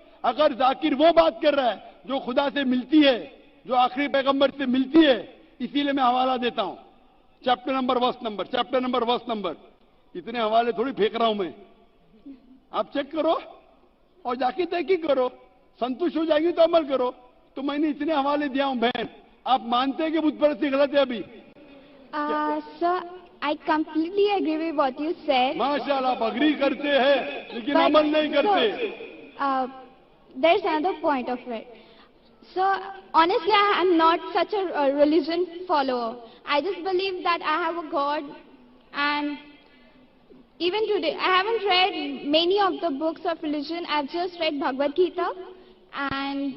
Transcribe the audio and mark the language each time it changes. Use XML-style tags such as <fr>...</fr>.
<hi>अगर जाकिर वो बात कर रहा है जो खुदा से मिलती है, जो आखिरी पैगंबर से मिलती है, इसीलिए मैं हवाला देता हूं, चैप्टर नंबर वर्स नंबर. इतने हवाले थोड़ी फेंक रहा हूं मैं, आप चेक करो और जाके तहकीक करो, संतुष्ट हो जाएगी तो अमल करो. तो मैंने इतने हवाले दिया हूं. बहन, आप मानते हैं कि बुत परस्ती गलत है अभी?</hi> <en>Sir, I completely agree with what you said.</en> <hi>माशाल्लाह, आप अग्री करते हैं लेकिन अमल नहीं करते.</hi> <en>There's another point of it. So, honestly, I am not such a religion follower. I just believe that I have a God, and even today, I haven't read many of the books of religion. I've just read Bhagavad Gita, and...</en>